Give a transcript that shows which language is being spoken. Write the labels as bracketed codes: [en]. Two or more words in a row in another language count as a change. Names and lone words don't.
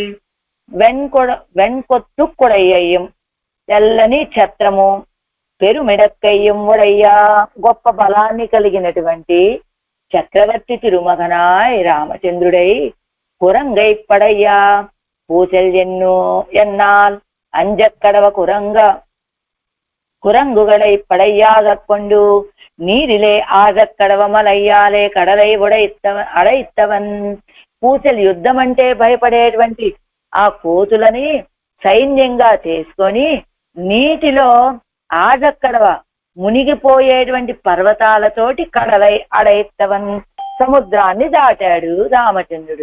[ta] வெண்கொற்றக் குடையும் [te] తెల్లని ఛత్రము, [ta] பெருமிடக்கையும் உடைய [te] గొప్ప బలాన్ని కలిగినటువంటి చక్రవర్తి [ta] திருமகனாய் ராமசந்திருடை குரங்கைப் படையா பூசல் என்னால் அஞ்சக்கடவ குரங்குகளை படையாக கொண்டு நீரிலே ஆதக்கடవ மலையாலே கடலை அடைத்தவன். [te] పూసలు యుద్ధం అంటే భయపడేటువంటి ఆ కోతులని సైన్యంగా చేసుకొని నీటిలో ఆజక్కడవ మునిగిపోయేటువంటి పర్వతాలతోటి [ta] கடலை அடைத்தவன் [te] సముద్రాన్ని దాటాడు రామచంద్రుడు.